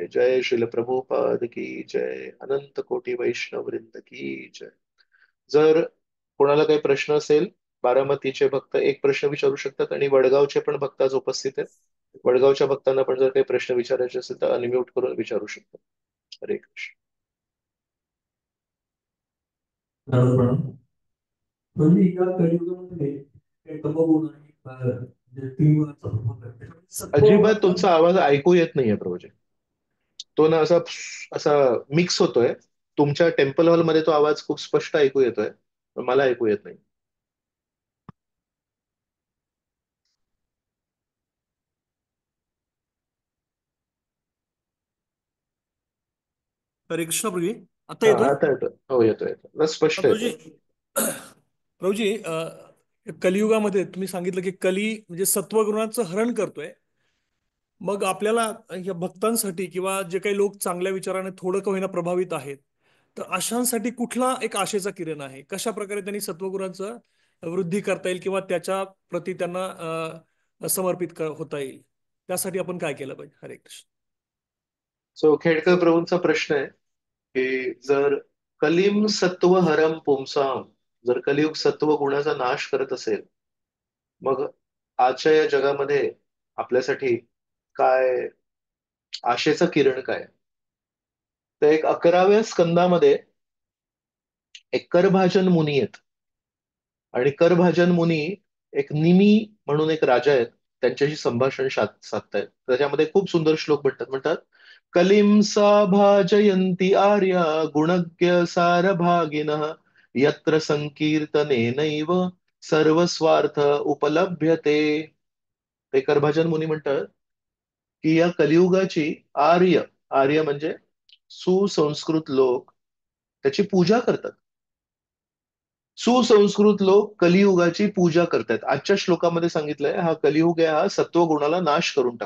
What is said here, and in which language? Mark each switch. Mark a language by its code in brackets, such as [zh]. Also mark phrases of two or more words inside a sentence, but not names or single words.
[hi] जय श्रील प्रभुपाद की जय. अनंत कोटी वैष्णव वृंद की जय. [mr] जर कोणाला काही प्रश्न असेल, बारामतीचे भक्त एक प्रश्न विचारू शकतात आणि वडगावचे पण भक्त आज उपस्थित आहेत. वडगावच्या भक्तांना पण जर काही प्रश्न विचारायचे असेल तर अनम्यूट करून विचारू शकतो. हरे कृष्ण. प्रणाम. म्हणजे या कलियुगामध्ये हे तमोगुण आणि जे तीव्रचा प्रभाव आहे, त्याच्यामध्ये अजिबात सत्वगुणाचा तुमचा आवाज ऐकू येत नाहीये प्रभूजी. तो ना असा असा मिक्स होतोय. तुमच्या टेम्पल हॉलमध्ये तो आवाज खूप स्पष्ट ऐकू येतोय, पण मला ऐकू येत नाही. हरे कृष्ण प्रभू. आता हा येतोय? आता येतोय. हो येतोय येतोय, बस स्पष्ट प्रभूजी, येतोय. प्रभूजी, कलियुगामध्ये तुम्ही सांगितलं की कली म्हणजे सत्वगुणाचं हरण करतोय. मग आपल्याला या भक्तांसाठी किंवा जे काही लोक चांगल्या विचाराने थोडं का होईना प्रभावित आहेत, तर अशांसाठी कुठला एक आशेचा किरण आहे? कशा प्रकारे त्यांनी सत्वगुणाचं वृद्धी करता येईल किंवा त्याच्या प्रती त्यांना समर्पित होता येईल? त्यासाठी आपण काय केलं पाहिजे? हरे कृष्ण. सो खेडकर प्रभूंचा प्रश्न आहे की जर [sa] कलीम सत्व हरम पुंसाम, [mr] जर कलियुग सत्व गुणाचा नाश करत असेल, मग आजच्या या जगामध्ये आपल्यासाठी काय आशेचं किरण काय? तर एक 11व्या स्कंदामध्ये एक करभाजन मुनी आहेत आणि करभाजन मुनी एक निमी म्हणून एक राजा आहेत, त्यांच्याशी संभाषण साधतायत. त्याच्यामध्ये खूप सुंदर श्लोक म्हणतात [sa] कलिंसा भाजयंती आर्या गुणज्ञ सारभागिनः यत्र संकीर्तनेनैव सर्वस्वार्थ उपलभ्यते. [mr] ते करभाजन मुनी म्हणतात की या कलियुगाची आर्य, आर्य म्हणजे सुसंस्कृत लोक, त्याची पूजा करतात. सुसंस्कृत लोक कलियुगाची पूजा करतात. आजच्या श्लोकामध्ये सांगितलंय हा कलियुग आहे, हा सत्वगुणाला नाश करून टाकतो.